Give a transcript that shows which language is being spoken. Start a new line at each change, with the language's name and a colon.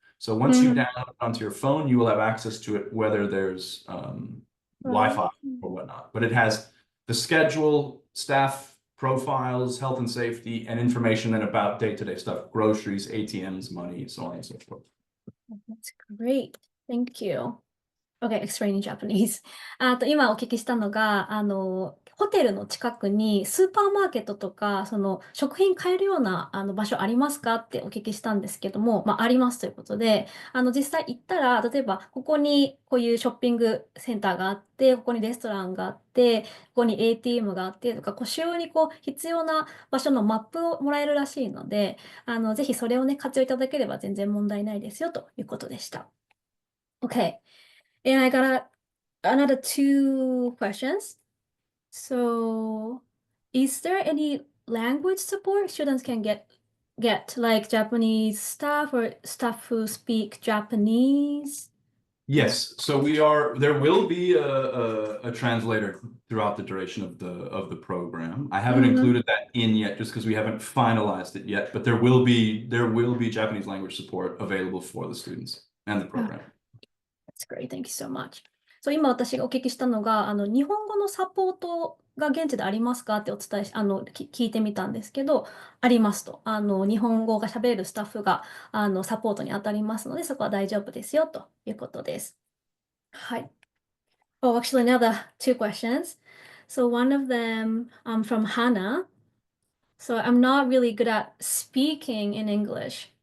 English: So once you download it onto your phone, you will have access to it, whether there's Wi-Fi or whatnot. But it has the schedule, staff profiles, health and safety, and information then about day-to-day stuff, groceries, ATMs, money, so on and so forth. That's great. Thank you. Okay, explain in Japanese.
Japanese: 今お聞きしたのが、ホテルの近くにスーパーマーケットとか、その食品買えるような場所ありますかってお聞きしたんですけども、ありますということで、実際行ったら、例えばここにこういうショッピングセンターがあって、ここにレストランがあって、ここに ATM があってとか、こう主要にこう必要な場所のマップをもらえるらしいので、ぜひそれをね、活用いただければ全然問題ないですよということでした。
English: Okay. And I got another 2 questions. So, is there any language support students can get like Japanese staff or staff who speak Japanese? Yes, so there will be a translator throughout the duration of the program. I haven't included that in yet just because we haven't finalized it yet, but there will be Japanese language support available for the students and the program. That's great. Thank you so much.
Japanese: そう、今私がお聞きしたのが、日本語のサポートが現地でありますかってお伝えし、聞いてみたんですけど、ありますと。日本語が喋れるスタッフが、サポートに当たりますので、そこは大丈夫ですよということです。はい。
English: Oh, actually, another two questions. So one of them, from Hannah. So I'm not really good at speaking in English.